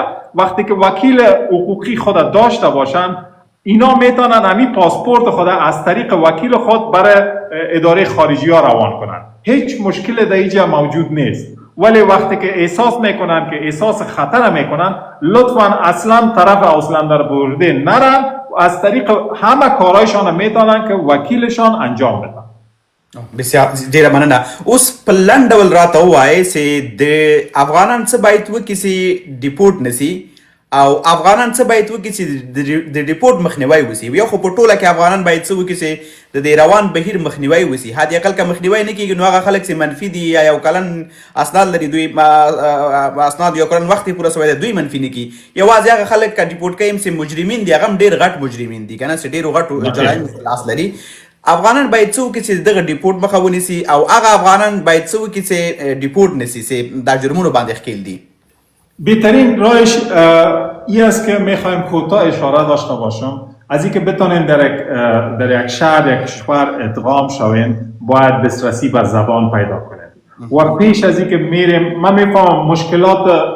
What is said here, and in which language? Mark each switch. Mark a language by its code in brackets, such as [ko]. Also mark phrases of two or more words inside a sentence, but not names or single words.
[fa] وقتی که وکیل حقوقی خود داشته باشن، اینا میتونن امی پاسپورت خود از طریق وکیل خود برای اداره خارجی ها روان کنن، هیچ مشکل در اینجا موجود نیست. ولی وقتی که احساس میکنن که احساس خطر میکنن، لطفاً اصلا طرف اوسلندر بیهوده نرن، از طریق همه کارایشان میتونن که وکیلشان انجام بدن. [ps] بسیار ډیره مننه. اوس په لنډ ډول راته ووایئ چې د افغانان څه باید وکړي چې ډیپورټ نشي، او افغانان څه باید وکړي چې د ډیپورټ مخنیوی وشي. یا خو په ټوله کې افغانان باید څه وکړي چې د دې روان بهیر مخنیوی وشي. حد اقل که مخنیوی نه کیږي نو هغه خلک چې منفي دي یا یو کلن اسناد لري، دوی اسناد یو کلن وخت پوره شوی دی، دوی منفي نه کی. یوازې هغه خلک که ډیپورټ کیم چې مجرمین دي، هغه هم ډېر غټ مجرمین دي کنه، چې ډېرو غټو جرایم لاس لري. افغانان باید څه وکړي چې دغه ډیپورټ مخه ونیسي، او هغه افغانان باید څه وکړي چې ډیپورټ نشي، چې دا جرمونو باندې ښکیل دي. [fa] بهترین راهش این است که میخوایم کوتاه اشاره داشته باشم از اینکه بتونین در یک شهر یک کشور ادغام شوین، باید دسترسی به زبان پیدا کنین و پیش از اینکه میریم، من میفهمم مشکلات